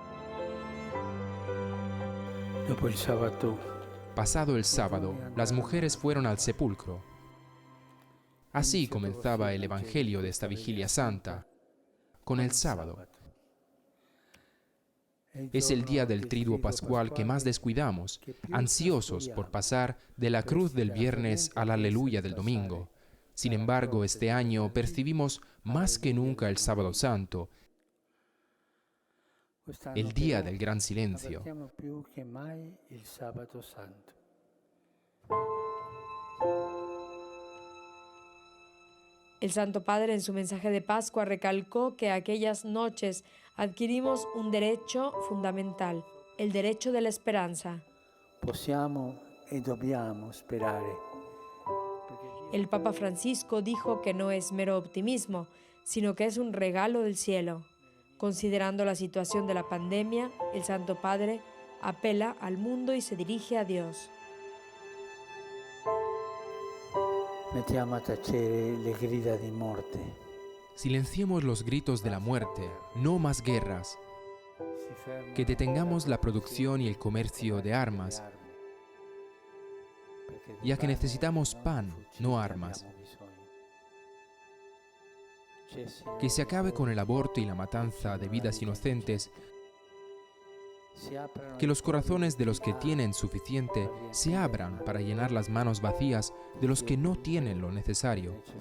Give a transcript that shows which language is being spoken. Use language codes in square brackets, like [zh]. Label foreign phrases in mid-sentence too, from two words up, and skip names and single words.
[it] Dopo il sabato, [es] Pasado el sábado, las mujeres fueron al sepulcro. Así comenzaba el Evangelio de esta vigilia santa, con el sábado. Es el día del triduo pascual que más descuidamos, ansiosos por pasar de la cruz del viernes al aleluya del domingo. Sin embargo, este año percibimos más que nunca el sábado santo, el día del gran silencio. [it] avvertiamo più che mai il sabato santo. [es] El Santo Padre en su mensaje de Pascua recalcó que aquellas noches adquirimos un derecho fundamental, el derecho de la esperanza. [it] Possiamo e dobbiamo sperare. [es] El Papa Francisco dijo que no es mero optimismo, sino que es un regalo del cielo. Considerando la situación de la pandemia, el Santo Padre apela al mundo y se dirige a Dios. [it] Mettiamo a tacere le grida di morte. [es] Silenciemos los gritos de la muerte, no más guerras, que detengamos la producción y el comercio de armas, ya que necesitamos pan, no armas. Que se acabe con el aborto y la matanza de vidas inocentes, que los corazones de los que tienen suficiente se abran para llenar las manos vacías de los que no tienen lo necesario.